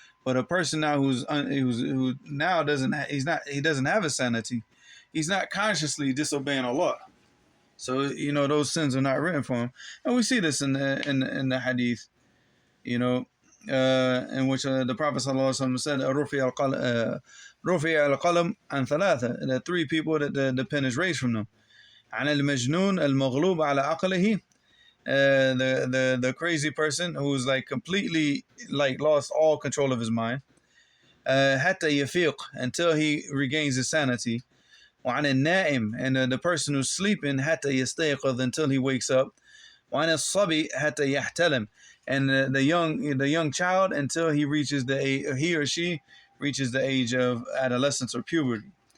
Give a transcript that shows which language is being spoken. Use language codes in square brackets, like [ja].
[en] But a person now who now doesn't have a sanity, he's not consciously disobeying Allah. So those sins are not written for him, and we see this in the hadith, in which the Prophet ﷺ said, "Rufi al-qalam an thalatha." The three people that the pen is raised from them. [ar] عن المجنون المغلوب على عقله. [en] The crazy person who's like completely like lost all control of his mind. [ar] حتى يفيق, [en] until he regains his sanity. [ar] وعن النائم, [en] and the person who's sleeping [ar] حتى يستيقظ, [en] until he wakes up. [ar] وعن الصبي حتى يحتلم, [en] and the young child until he or she reaches the age of adolescence or puberty.